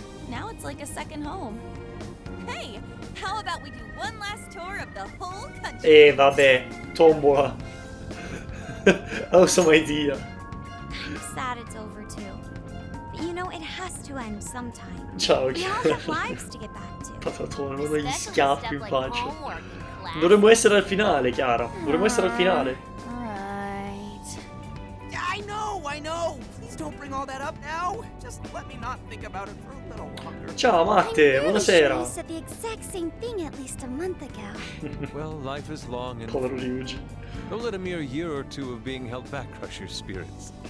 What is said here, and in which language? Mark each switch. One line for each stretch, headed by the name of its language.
English: Now it's like a second home. Hey, how about we do one last tour of the whole country?
Italian: Vabbè, tombola.
English: Awesome idea. I'm sad it's over too. But you know, it has to end sometime.
Italian: Ciao,
English: We all have lives to get back to.
Italian: Patatone, uno degli schiaffi in faccia. Dovremmo essere al finale, Chiara. Dovremmo essere al finale.
English: Alright. I know! Please don't bring all that up now. Just let me not think about it for a little longer.
Italian: Ciao, Matte, buonasera.
English: I said the exact same thing at least a month ago. Well, life is long and...
Italian: Povero Ryuji.
English: Don't let a mere year or two of being held back crush your spirits.